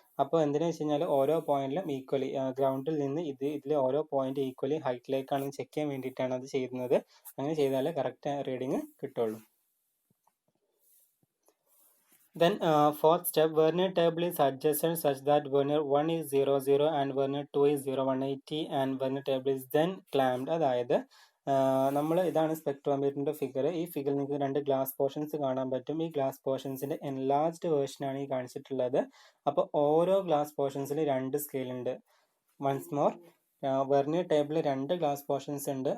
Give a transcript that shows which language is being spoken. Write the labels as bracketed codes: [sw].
[ml] അപ്പോൾ എന്തിനാ വെച്ച് കഴിഞ്ഞാൽ ഓരോ പോയിന്റിലും ഈക്വലി ഗ്രൗണ്ടിൽ നിന്ന് ഇതിലെ ഓരോ പോയിന്റ് ഈക്വലി ഹൈറ്റിലേക്കാണ് ചെക്ക് ചെയ്യാൻ വേണ്ടിയിട്ടാണ് അത് ചെയ്യുന്നത്. അങ്ങനെ ചെയ്താലേ കറക്റ്റ് റീഡിങ് കിട്ടുള്ളൂ. [en] Then fourth step, Vernier table is adjusted such that Vernier 1 is 0, 0 and Vernier 2 is 0, 180 and Vernier table is then clamped. [ml] അതായത് നമ്മൾ ഇതാണ് സ്പെക്ട്രോമീറ്ററിന്റെ ഫിഗർ. ഈ ഫിഗറിൽ നിങ്ങൾക്ക് 2 ഗ്ലാസ് പോർഷൻസ് കാണാൻ പറ്റും. ഈ ഗ്ലാസ് പോർഷൻസിന്റെ എൻലാർജ്ഡ് വേർഷൻ ആണ് ഈ കാണിച്ചിട്ടുള്ളത്. അപ്പോൾ ഓരോ ഗ്ലാസ് പോർഷൻസിൽ 2 സ്കെയിൽ ഉണ്ട്. [en] once more, [ml] വെർനിയർ ടേബിളിൽ 2 ഗ്ലാസ് പോർഷൻസ് ഉണ്ട്.